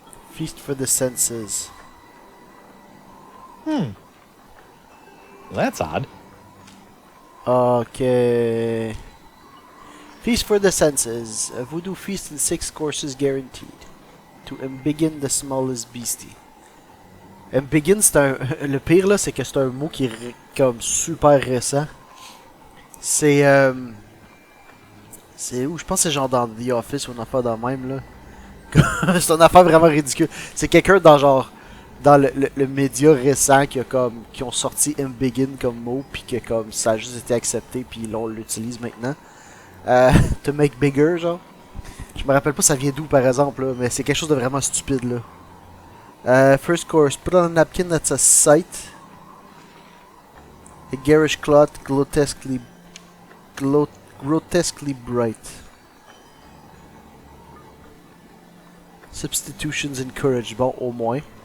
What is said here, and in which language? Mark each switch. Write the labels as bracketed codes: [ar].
[en] Feast for the senses. Well, that's odd. Okay. Feast for the senses. A voodoo feast in 6 courses guaranteed. To embiggen the smallest beastie. Embiggen, [fr] c'est un... Le pire, là, c'est que c'est un mot qui est comme super récent. C'est... C'est où? Je pense que c'est genre dans The Office ou une affaire dans le même, là. C'est une affaire vraiment ridicule. C'est quelqu'un dans genre... Dans le média récent qui ont sorti embiggen comme mot, puis que comme ça a juste été accepté, puis on l'utilise maintenant. [en] To make bigger, [fr] genre. Je me rappelle pas ça vient d'où par exemple, là, mais c'est quelque chose de vraiment stupide là. [en] First course, put on a napkin that's a sight. A garish cloth grotesquely bright. Substitutions encouraged, [fr] bon au moins.